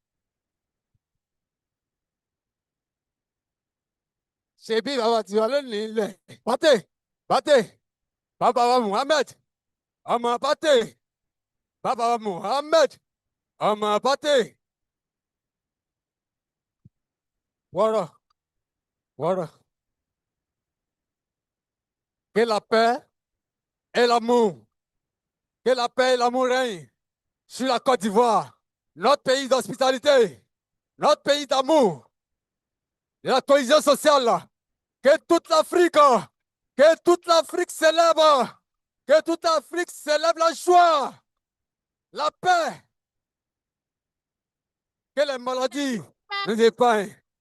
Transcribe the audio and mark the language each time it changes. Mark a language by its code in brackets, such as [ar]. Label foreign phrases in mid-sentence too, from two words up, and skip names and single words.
[yo] Ṣebí bàbá tiwa lónìí ilẹ̀. Pate, Pate, bàbá wa Muhammed, ọmọ Pate, bàbá wa Muhammed, ọmọ Pate. Wọ́rọ̀, wọ́rọ̀. [fr] Que la paix et l'amour, que la paix et l'amour règnent sur la Côte d'Ivoire, notre pays d'hospitalité, notre pays d'amour, de la cohésion sociale. Que toute l'Afrique célèbre, que toute l'Afrique célèbre la joie, la paix, que les maladies nous épargnent.